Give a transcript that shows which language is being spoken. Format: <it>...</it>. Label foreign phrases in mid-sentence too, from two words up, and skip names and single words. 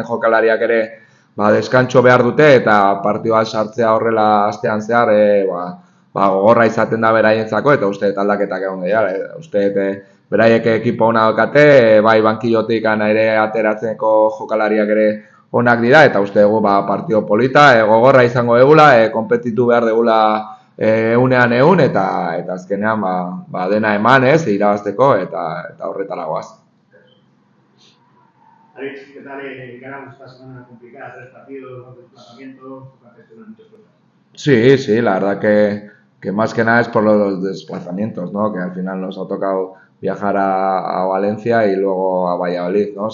<eu>jokalariak ere, deskantxo behar dute, eta partidua sartzea horrela astean zehar, gogorra izaten da beraientzako, eta uste aldaketak egon gehiago, uste beraiek ekipo ona daukate, bai bankillotik ere ateratzeko jokalariak ere onak dira, eta uste dugu partido polita, gogorra izango degula, konpetitu behar degula egunean egun, eta azkenean dena eman ez, irabazteko, eta horretara goaz.</eu> <es>Alex, ¿qué tal encaramos esta semana complicada? 3 partidos, 2 desplazamientos, para gestionar muchas cosas. Sí, la verdad que más que nada es por los desplazamientos, ¿no? Que al final nos ha tocado viajar a Valencia y luego a Valladolid, ¿no?</es>